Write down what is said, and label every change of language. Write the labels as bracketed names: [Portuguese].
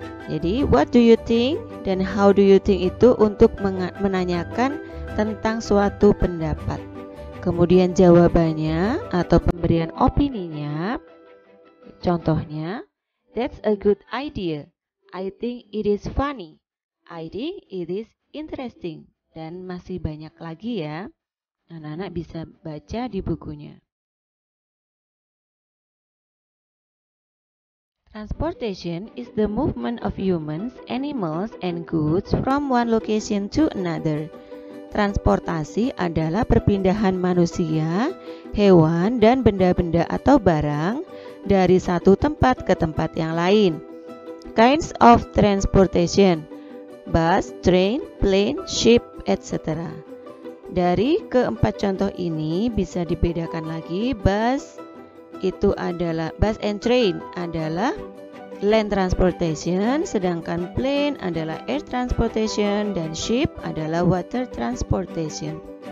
[Indonesian] Jadi [English] what do you think [Indonesian] dan [English] how do you think [Indonesian] itu untuk menanyakan tentang suatu pendapat. Kemudian jawabannya atau pemberian opininya, contohnya, that's a good idea. [English] I think it is funny. I think it is interesting. [Indonesian] Dan masih banyak lagi ya. Anak-anak bisa baca di bukunya. [English] Transportation is the movement of humans, animals, and goods from one location to another. [Indonesian] Transportasi adalah perpindahan manusia, hewan, dan benda-benda atau barang dari satu tempat ke tempat yang lain. [English] Kinds of transportation: bus, train, plane, ship, etc. [Indonesian] Dari keempat contoh ini bisa dibedakan lagi. [English] Bus itu adalah bus and train adalah land transportation, sedangkan plane adalah air transportation dan ship adalah water transportation.